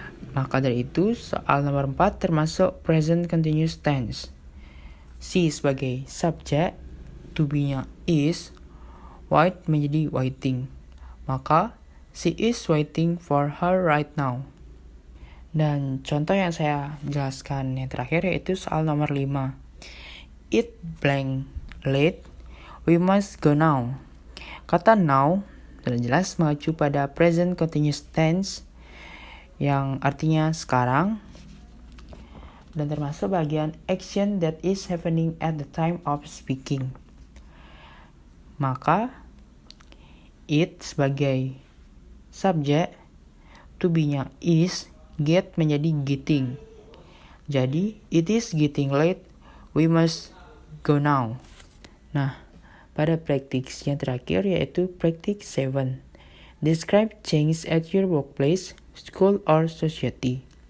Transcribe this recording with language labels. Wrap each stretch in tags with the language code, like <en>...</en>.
<id>Maka dari itu, soal nomor 4 termasuk present continuous tense. She sebagai subjek, to be-nya is, wait menjadi waiting.</id> <en>Maka, she is waiting for her right now.</en> <id>Dan contoh yang saya jelaskan yang terakhir yaitu soal nomor 5.</id> <en>It blank late, we must go now.</en> <id>Kata now sudah jelas mengacu pada present continuous tense yang artinya sekarang dan termasuk bagian</id> <en>action that is happening at the time of speaking.</en> <id>Maka it sebagai subjek, to be-nya is, get menjadi getting.</id> <en>Jadi it is getting late, we must go now.</en> <id>Nah, pada practice yang terakhir yaitu practice 7.</id> <en>Describe change at your workplace, school, or society.</en>